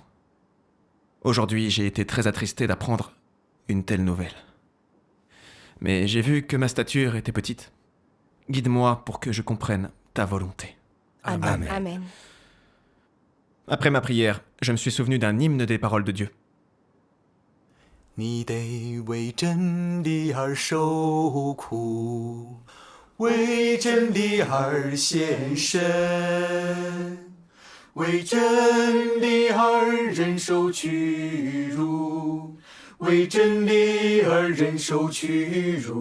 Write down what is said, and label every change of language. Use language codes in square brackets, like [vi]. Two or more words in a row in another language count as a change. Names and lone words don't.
[fr] Aujourd'hui, j'ai été très attristé d'apprendre une telle nouvelle. Mais j'ai vu que ma stature était petite. Guide-moi pour que je comprenne ta volonté. Amen. Amen. Après ma prière, je me suis souvenu d'un hymne des paroles de Dieu. [zh] 你得为真理而受苦，为真理而献身，为真理而忍受屈辱，为真理而忍受屈